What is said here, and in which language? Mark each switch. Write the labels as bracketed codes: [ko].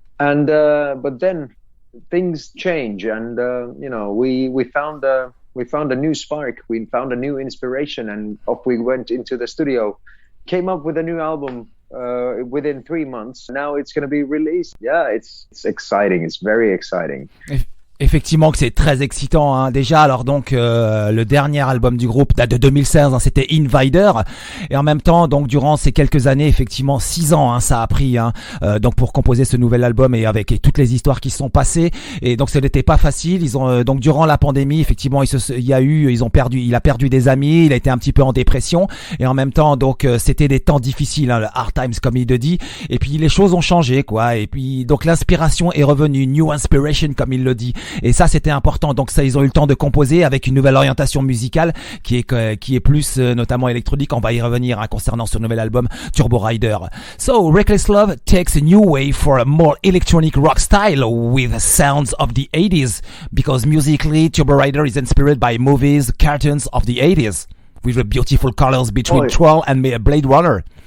[en] And but then things change, and we found a new spark. We found a new inspiration, and off we went into the studio, came up with a new album within 3 months. Now it's going to be released. Yeah, it's exciting. It's very exciting. [fr] Effectivement que c'est très excitant, hein. Déjà, alors donc le dernier album du groupe date de 2016, hein, c'était Invader, et en même temps donc durant ces quelques années, effectivement 6 ans, hein, ça a pris, hein, donc pour composer ce nouvel album, et avec toutes les histoires qui se sont passées, et donc ce n'était pas facile. Ils ont donc durant la pandémie, effectivement, il a perdu des amis, il a été un petit peu en dépression, et en même temps donc c'était des temps difficiles, hein, le [en] hard times [fr] comme il le dit, et puis les choses ont changé, quoi, et puis donc l'inspiration est revenue, [en] new inspiration [fr] comme il le dit. Et ça, c'était important. Donc ça, ils ont eu le temps de composer avec une nouvelle orientation musicale qui est plus notamment électronique. On va y revenir, hein, concernant ce nouvel album TurboRider. [en] So Reckless Love takes a new way for a more electronic rock style with sounds of the 80s, because musically TurboRider is inspired by movies, cartoons of the 80s, with the beautiful colors between Troll and Blade Runner.